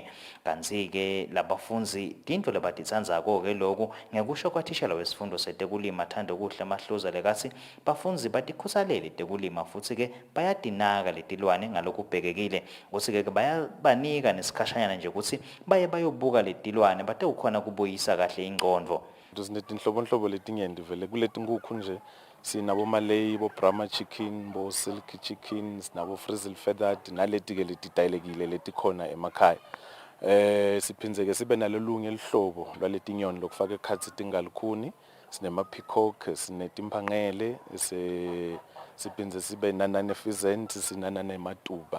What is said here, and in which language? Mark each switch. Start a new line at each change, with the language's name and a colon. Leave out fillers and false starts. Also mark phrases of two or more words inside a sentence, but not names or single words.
Swati: Kanti-ke labafunzi tinto lebatitsandzako-ke loku ngekusho kwathishela wesifundo setekulima Thando Kuhle Mahluza lekatsi bafunzi batikhusalele tekulima futsi-ke bayatinaka letilwane ngalokubhekekile kutsi-ke bayabanika nesikhashanyana nje kutsi baye bayobuka letilwane batewukhona kubuyisa kahle ingqondo. Sinetinhlobonhlobo letinyenti vele kuletinkukhu nje sinabo Malay, bo Brahma chicken, bo
English: silky chicken,
Swati: sinabo
English: frizzle feathered
Swati: naleti-ke letitayelekile letikhona emakhaya. Siphinzeke sibe nalolunye lihlobo lwaletinyoni lokufaka ekhatsi tingalukhuni, sinema-peacock, sinetimphangele, siphinze sibe nanane pheasant, sinanane matuba.